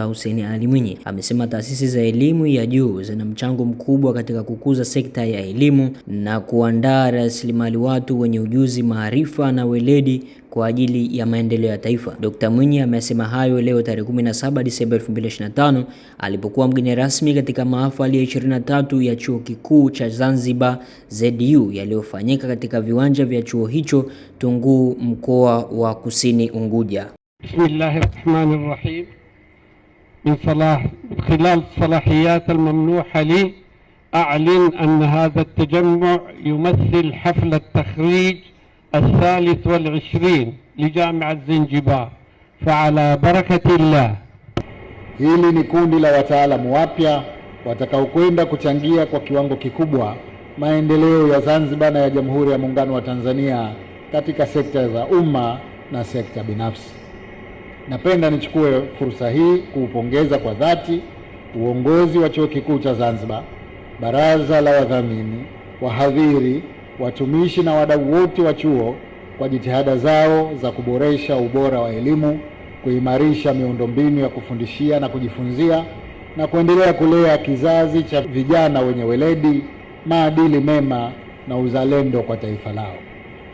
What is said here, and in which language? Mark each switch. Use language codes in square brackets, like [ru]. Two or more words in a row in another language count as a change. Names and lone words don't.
[sw] Hussein Ali Mwinyi amesema taasisi za elimu ya juu zina mchango mkubwa katika kukuza sekta ya elimu na kuandaa rasilimali watu wenye ujuzi, maarifa na weledi kwa ajili ya maendeleo ya taifa. Dr. Mwinyi amesema hayo leo tarehe 17 Disemba 2025 alipokuwa mgeni rasmi katika mahafali ya 23 ya Chuo Kikuu cha Zanzibar ZU yaliyofanyika katika viwanja vya chuo hicho Tunguu, mkoa wa Kusini Unguja. [ar] Bismillahirrahmanirrahim. من خلال الصلاحيات الممنوحة لي أعلن أن هذا التجمع يمثل حفل التخريج 23 لجامعة زنجبار فعلى بركة الله. [sw] Hili ni kundi la wataalamu wapya watakaokwenda kuchangia kwa kiwango kikubwa maendeleo ya Zanzibar na ya Jamhuri ya Muungano wa Tanzania katika sekta za umma na sekta binafsi. Napenda nichukue fursa hii kuupongeza kwa dhati uongozi wa Chuo Kikuu cha Zanzibar, baraza la wadhamini, wahadhiri, watumishi na wadau wote wa chuo kwa jitihada zao za kuboresha ubora wa elimu, kuimarisha miundombinu ya kufundishia na kujifunzia na kuendelea kulea kizazi cha vijana wenye weledi, maadili mema na uzalendo kwa taifa lao.